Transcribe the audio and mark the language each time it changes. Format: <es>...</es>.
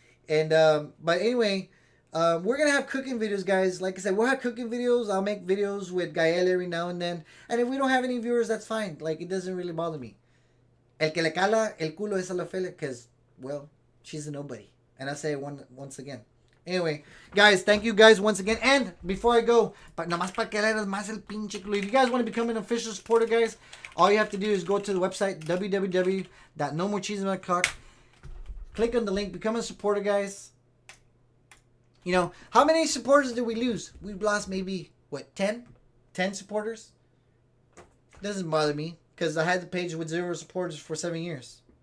<en>And but anyway, we're gonna have cooking videos, guys. Like I said, we'll have cooking videos. I'll make videos with Gael every now and then. And if we don't have any viewers, that's fine. Like it doesn't really bother me.</en> <es>El que le cala el culo es a la Ofelia,</es> <en>because well, she's a nobody. And I say it once again. Anyway, guys, thank you guys once again. And before I go,</en> <es>nomás para que leas más el pinche culo.</es> <en>If you guys want to become an official supporter, guys, all you have to do is go to the website www.nomorchisme.com. Click on the link, become a supporter, guys. You know, how many supporters did we lose? We've lost maybe, 10? 10 supporters? Doesn't bother me, because I had the page with 0 supporters for 7 years.</en>